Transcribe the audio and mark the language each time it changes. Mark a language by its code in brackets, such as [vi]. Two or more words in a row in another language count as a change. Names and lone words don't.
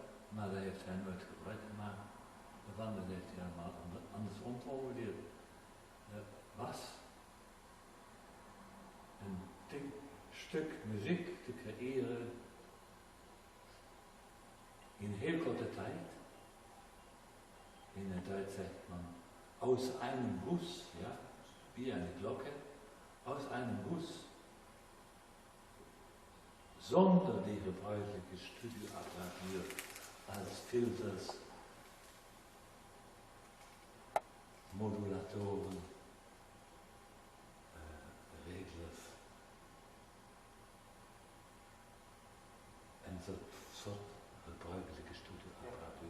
[nl] Maar daar heeft hij nooit gebruik gemaakt. Want dat heeft hij helemaal andersom formuleerd. Was een ding stuk muziek te creëren in heel korte tijd. In het Duits zegt man, [de] aus einem Guss, [nl] ja, [de] wie eine Glocke, aus einem Guss, [nl] zonder die gebruikelijke studioapparatuur als filters, modulatoren, reglers en soort gebruikelijke studioapparatuur.